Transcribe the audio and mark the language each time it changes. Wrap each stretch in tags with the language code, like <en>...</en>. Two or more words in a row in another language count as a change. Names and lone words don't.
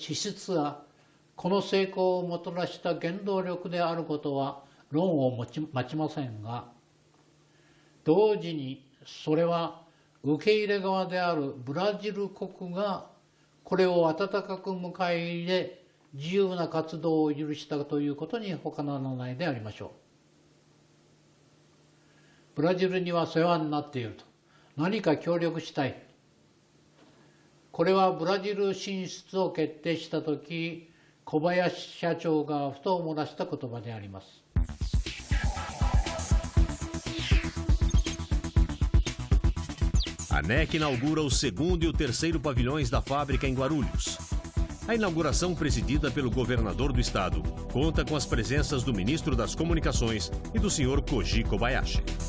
<ja>資質がこの成功をもたらした原動力であることは論を待ちませんが、同時にそれは受け入れ側であるブラジル国がこれを温かく迎え入れ自由な活動を許したということに他ならないでありましょう。ブラジルには世話になっていると、何か協力したい、これはブラジル進出を決定したとき小林社長がふと漏らした言葉であります。</ja> <pt>A NEC inaugura o segundo e o terceiro pavilhões da fábrica em Guarulhos. A inauguração, presidida pelo governador do estado, conta com as presenças do ministro das Comunicações e do senhor Koji Kobayashi.</pt>